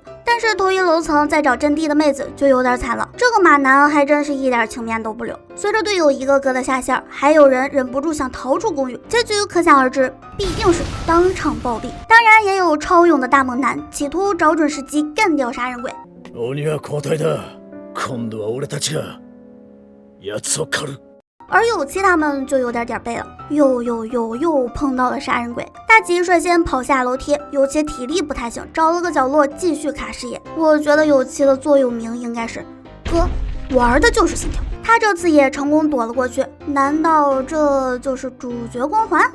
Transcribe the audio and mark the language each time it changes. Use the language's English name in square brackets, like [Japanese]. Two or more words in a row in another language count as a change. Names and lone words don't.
[Chinese] 但是头一楼层在找阵地的妹子就有点惨了，这个马男还真是一点情面都不留。随着队友一个个的下线，还有人忍不住想逃出公寓，结局可想而知，必定是当场暴毙。当然也有超勇的大猛男，企图找准时机干掉杀人鬼。 [Japanese] 鬼は交代だ。今度は俺たちが奴を狩る。 [Chinese] 而有七他们就有点背了，又碰到了杀人鬼。大吉率先跑下楼梯，有七体力不太行，找了个角落继续卡视野。我觉得有七的座右铭应该是哥，玩的就是心跳。他这次也成功躲了过去，难道这就是主角光环？